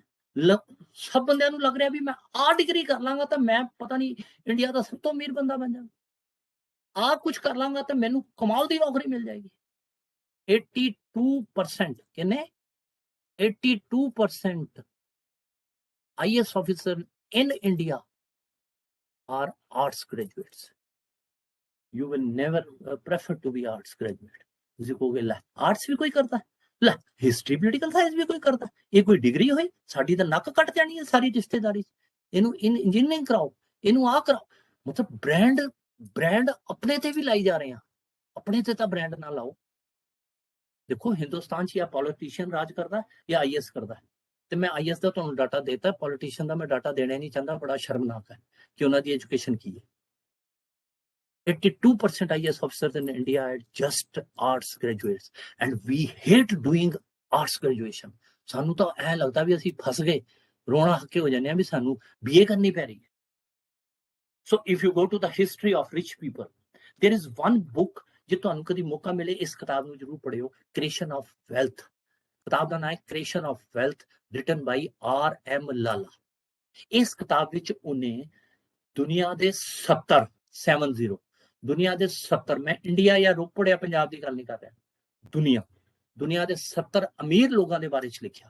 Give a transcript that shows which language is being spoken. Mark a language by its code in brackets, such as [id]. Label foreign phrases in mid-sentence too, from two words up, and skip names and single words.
[pa] ਸਭ ਬੰਦਿਆਂ ਨੂੰ ਲੱਗ ਰਿਹਾ ਵੀ ਮੈਂ ਆਹ ਡਿਗਰੀ ਕਰ ਲਾਂਗਾ ਤਾਂ ਮੈਂ ਪਤਾ ਨਹੀਂ ਇੰਡੀਆ ਦਾ ਸਭ ਤੋਂ ਅਮੀਰ ਬੰਦਾ ਬਣ ਜਾਵਾਂ, ਆਹ ਕੁਝ ਕਰ ਲਾਂਗਾ ਤਾਂ ਮੈਨੂੰ ਕਮਾਲ ਦੀ ਨੌਕਰੀ ਮਿਲ ਜਾਏਗੀ। 82% ਕਿੰਨੇ? [en] 82% IAS officer in India are arts graduates. You will never prefer to be arts graduate. [pa] ਤੁਸੀਂ ਕਹੋਗੇ ਲੈ ਆਰਟਸ ਵੀ ਕੋਈ ਕਰਦਾ, ਲੈ [en] history political science [pa] ਵੀ ਕੋਈ ਕਰਦਾ, ਇਹ ਕੋਈ ਡਿਗਰੀ ਹੋਈ? ਸਾਡੀ ਤਾਂ ਨੱਕ ਕੱਟ ਜਾਣੀ ਹੈ ਸਾਰੀ ਰਿਸ਼ਤੇਦਾਰੀ। ਇਹਨੂੰ ਇੰਜੀਨੀਅਰਿੰਗ ਕਰਾਓ, ਇਹਨੂੰ ਆਹ ਕਰਾਓ। ਮਤਲਬ ਬ੍ਰਾਂਡ ਆਪਣੇ ਤੇ ਵੀ ਲਾਈ ਜਾ ਰਹੇ ਆ। ਆਪਣੇ ਤੇ ਤਾਂ ਬ੍ਰਾਂਡ ਨਾ ਲਾਓ। ਦੇਖੋ ਹਿੰਦੁਸਤਾਨ 'ਚ ਜਾਂ ਪੋਲੀਟੀਸ਼ੀਅਨ ਰਾਜ ਕਰਦਾ ਜਾਂ IAS ਕਰਦਾ। ਤੇ ਮੈਂ IAS ਦਾ ਤੁਹਾਨੂੰ ਡਾਟਾ ਦੇਤਾ, ਪੋਲੀਟੀਸ਼ੀਅਨ ਦਾ ਮੈਂ ਡਾਟਾ ਦੇਣਾ ਨਹੀਂ ਚਾਹੁੰਦਾ। ਬੜਾ ਸ਼ਰਮਨਾਕ ਹੈ ਕਿ ਉਹਨਾਂ ਦੀ ਐਜੂਕੇਸ਼ਨ ਕੀ ਹੈ। [en] 82% IAS officers in India are just arts graduates and we hate doing arts graduation. [pa] ਸਾਨੂੰ ਤਾਂ ਐ ਲੱਗਦਾ ਵੀ ਅਸੀਂ ਫਸ ਗਏ, ਰੋਣਾ ਹੱਕੇ ਹੋ ਜਾਂਦੇ ਆ ਵੀ ਸਾਨੂੰ BA ਕਰਨੀ ਪੈ ਰਹੀ ਹੈ। [en] So if you go to the history of rich people, there is one book, [pa] ਜੇ ਤੁਹਾਨੂੰ ਕਦੀ ਮੌਕਾ ਮਿਲੇ ਇਸ ਕਿਤਾਬ ਨੂੰ ਜ਼ਰੂਰ ਪੜ੍ਹਿਓ, ਕ੍ਰੀਏਸ਼ਨ ਆਫ ਵੈਲਥ। ਕਿਤਾਬ ਦਾ ਨਾਮ ਹੈ ਕ੍ਰੀਏਸ਼ਨ ਆਫ ਵੈਲਥ, [en] written by [pa] RM ਲਾਲਾ। ਇਸ ਕਿਤਾਬ ਵਿੱਚ ਉਹਨੇ ਦੁਨੀਆ ਦੇ 70 ਦੁਨੀਆ ਦੇ 70, ਮੈਂ ਇੰਡੀਆ ਜਾਂ ਰੋਪੜ ਜਾਂ ਪੰਜਾਬ ਦੀ ਗੱਲ ਨਹੀਂ ਕਰ ਰਿਹਾ, ਦੁਨੀਆ ਦੇ 70 ਅਮੀਰ ਲੋਕਾਂ ਦੇ ਬਾਰੇ 'ਚ ਲਿਖਿਆ।